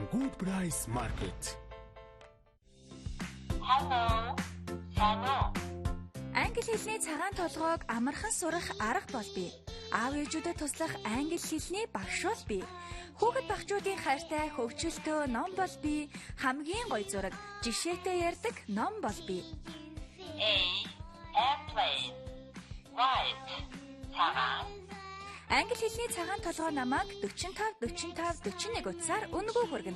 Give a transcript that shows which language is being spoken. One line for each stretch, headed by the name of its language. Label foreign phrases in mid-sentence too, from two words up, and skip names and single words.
English: Good Price Market. Hello. Hello.
Mongolian: Англи хэлний цагаан толгойг амархан сурах арга бол бий. Аав ээжүүдэд туслах англи хэлний багш бол бий. Хүүхэд багчуудын хайртай хөвгчлөлтөө ном бол бий. Хамгийн гоё зураг, жишээтэй ярьдаг ном бол бий.
English: Airplane. White.
Mongolian: Цагаан. Англи хэлний цагаан толгой намайг 45 41 утсаар үнэгүй хүргэнэ.